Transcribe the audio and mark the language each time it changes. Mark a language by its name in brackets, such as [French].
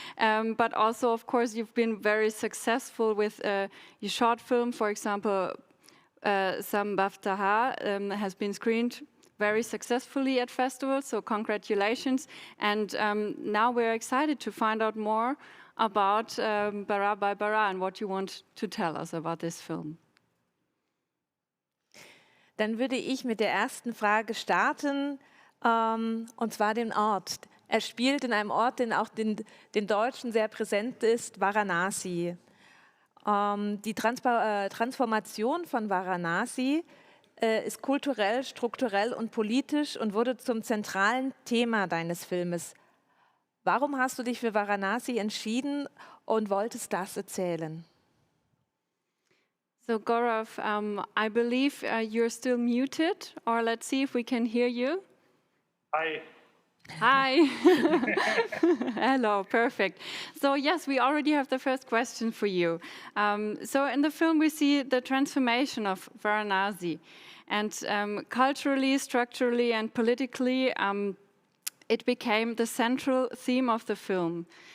[English] But also, of course, you've been very successful with your short film, for example, Sam Baftaha has been screened very successfully at festivals, so congratulations. And now we're excited to find out more about Bara by Bara and what you want to tell us about this film. [German] Dann würde ich mit der ersten Frage starten, und zwar den Ort. Er spielt in einem Ort, den auch den Deutschen sehr präsent ist, Varanasi. Die Transformation von Varanasi ist kulturell, strukturell und politisch und wurde zum zentralen Thema deines Filmes. Warum hast du dich für Varanasi entschieden und wolltest das erzählen? [English] So Gaurav, I believe you're still muted, or let's see if we can hear you. Hi. Hi. Hello, perfect. So yes, we already have the first question for you. So in the film we see the transformation of Varanasi, and culturally, structurally and politically it became the central theme of the film.